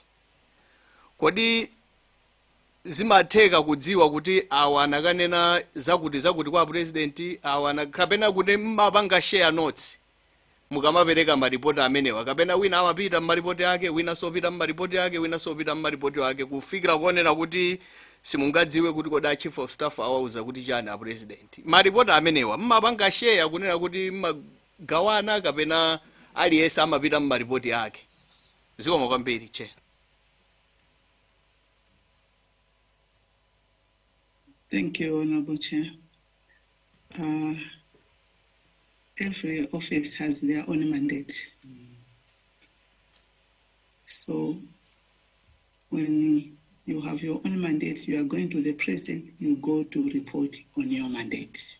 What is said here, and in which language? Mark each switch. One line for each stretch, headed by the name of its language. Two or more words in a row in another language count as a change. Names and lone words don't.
Nyanja: Kodi zimatheka kudziwa kuti awa anakanena zakuti kwa president awa kapena kuti mmapanga
English: share notes
Nyanja: mukamapereka maripoti amenewa kapena wina amapita maripoti ake wina sopita maripoti ake wina sopita maripoti ake kufikira kuonera kuti simungadziwe kuti koda
English: chief of staff
Nyanja: awauza kuti chani a president. Maripoti amenewa mmapanga share kunena kuti magawana kapena aliyense amapita maripoti ake. Zikomo kwambiri Chair.
English: Thank you, Honorable Chair. Every office has their own mandate. So when you have your own mandate, you are going to the president, you go to report on your mandate.